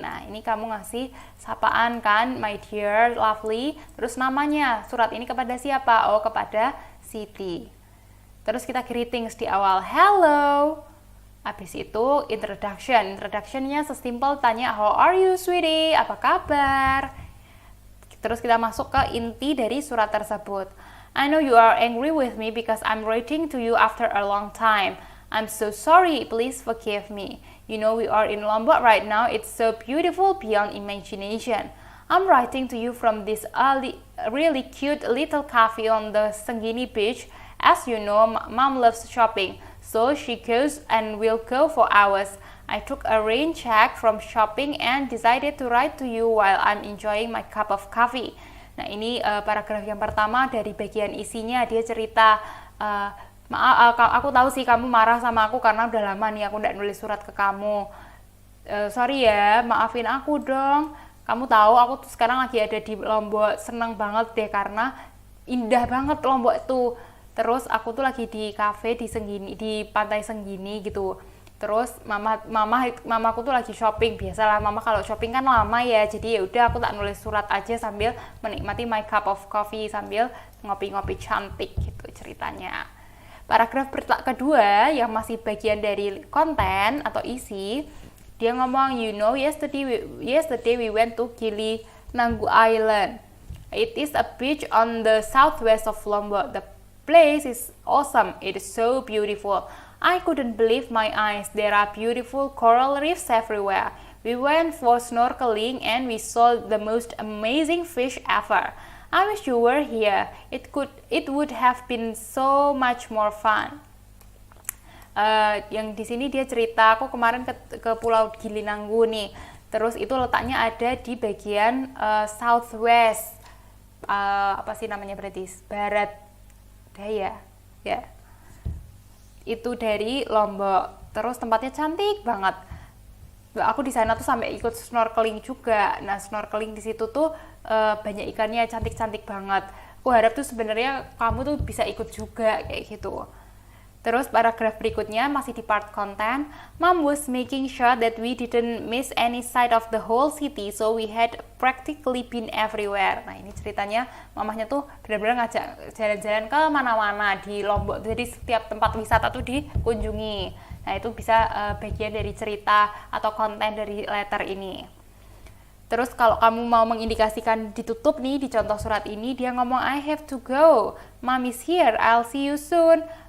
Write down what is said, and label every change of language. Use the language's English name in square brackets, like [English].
[Indonesian] Nah, ini kamu ngasih sapaan kan, [English] my dear lovely, [Indonesian] terus namanya, surat ini kepada siapa? Oh, kepada Siti. Terus kita greetings di awal, hello. Habis itu introductionnya sesimpel tanya, [English] how are you sweetie, [Indonesian] apa kabar? Terus kita masuk ke inti dari surat tersebut. [English] I know you are angry with me because I'm writing to you after a long time. I'm so sorry, please forgive me. You know we are in Lombok right now, it's so beautiful beyond imagination. I'm writing to you from this really cute little cafe on the Senggini beach. As you know, Mom loves shopping, so she goes and will go for hours. I took a rain check from shopping and decided to write to you while I'm enjoying my cup of coffee. [Indonesian] Nah, ini paragraf yang pertama dari bagian isinya. Dia cerita, maaf, aku tahu sih kamu marah sama aku karena udah lama nih aku nggak nulis surat ke kamu. Sorry ya, maafin aku dong. Kamu tahu aku tuh sekarang lagi ada di Lombok, seneng banget deh karena indah banget Lombok itu. Terus aku tuh lagi di cafe di Senggini, di Pantai Senggini gitu. Terus mamaku tuh lagi shopping. Biasalah mama kalau shopping kan lama ya. Jadi ya udah aku tak nulis surat aja sambil menikmati [English] my cup of coffee [Indonesian] sambil ngopi-ngopi cantik gitu ceritanya. Paragraf kedua yang masih bagian dari konten atau isi, dia ngomong, [English] you know, yesterday we went to Gili Nanggu Island. It is a beach on the southwest of Lombok. The place is awesome. It is so beautiful. I couldn't believe my eyes. There are beautiful coral reefs everywhere. We went for snorkeling and we saw the most amazing fish ever. I wish you were here. It would have been so much more fun. [Indonesian] Yang di sini dia cerita, aku kemarin ke Pulau Gili Nanggu nih. Terus itu letaknya ada di bagian southwest. Apa sih namanya berarti? Barat daya. Ya. Itu dari Lombok. Terus tempatnya cantik banget. Aku di sana tuh sampai ikut snorkeling juga. Nah, snorkeling di situ tuh banyak ikannya, cantik-cantik banget. Aku harap tuh sebenarnya kamu tuh bisa ikut juga kayak gitu. Terus paragraf berikutnya masih di part konten. [English] Mom was making sure that we didn't miss any sight of the whole city, so we had practically been everywhere. [Indonesian] Nah, ini ceritanya mamahnya tuh benar-benar ngajak jalan-jalan ke mana-mana di Lombok. Jadi setiap tempat wisata tuh dikunjungi. Nah, itu bisa bagian dari cerita atau konten dari letter ini. Terus kalau kamu mau mengindikasikan ditutup nih di contoh surat ini, dia ngomong [English] I have to go, Mom is here, I'll see you soon.